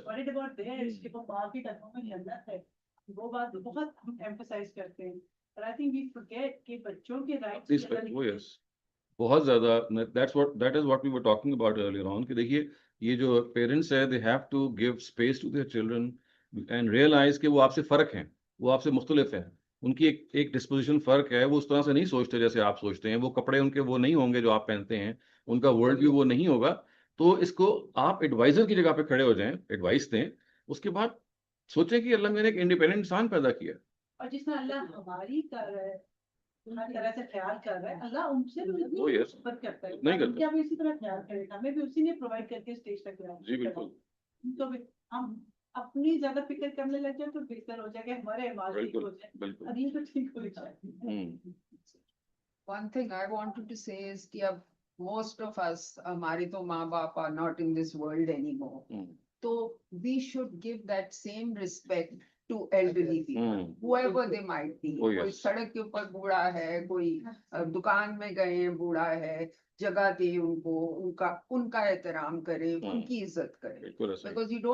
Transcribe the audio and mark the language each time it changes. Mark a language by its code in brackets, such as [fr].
[en] Worried about theirs [ur] کہ وہ ماں کی ٹکوں میں جنت ہے, وہ بات بہت ہم ایمفسائز کرتے ہیں. [en] But I think we forget [ur] کہ بچوں کے رائٹس بہت زیادہ. [en] that is what we were talking about earlier on, [ur] کہ دیکھیے یہ جو پیرنٹس ہے, [en] they have to give space to their children and realize [ur] کہ وہ آپ سے فرق ہیں, وہ آپ سے مختلف ہیں, ان کی ایک ڈسپوزیشن فرق ہے, وہ اس طرح سے نہیں سوچتے جیسے آپ سوچتے ہیں, وہ کپڑے ان کے وہ نہیں ہوں گے جو آپ پہنتے ہیں, ان کا ورلڈ ویو وہ نہیں ہوگا. تو اس کو آپ ایڈوائزر کی جگہ پہ کھڑے ہو جائیں, ایڈوائس دیں, اس کے بعد سوچیں کہ اللہ میں نے ایک انڈیپینڈنٹ انسان پیدا کیا. اور جس میں اللہ ہماری کر رہا ہے, ہر طرح سے خیال کر رہا ہے, اللہ ان سے بھی محبت کرتا ہے. نہیں کرتا. کیا بھی اسی طرح خیال کرے گا, ہمیں بھی اسی نے پرووائڈ کر کے اسٹیج تک لایا. جی بالکل. تو ہم اپنی زیادہ فکر کرنے لگ جائیں تو بہتر ہو جائے گا, ہمارے اعمال ٹھیک ہو جائے, بالکل. ابھی تو ٹھیک ہو جائے. [en] One thing I wanted to say is کہ most of us, [ur] ہمارے تو ماں باپ [en] are not in this world anymore. So we should give that same respect to elderly people, whoever they might be. [ur] کوئی سڑک کے اوپر بوڑھا ہے, کوئی دکان میں گئے ہیں بوڑھا ہے, جگہ دے ان کو, ان کا احترام کرے, ان کی عزت کرے. [en] Because you don't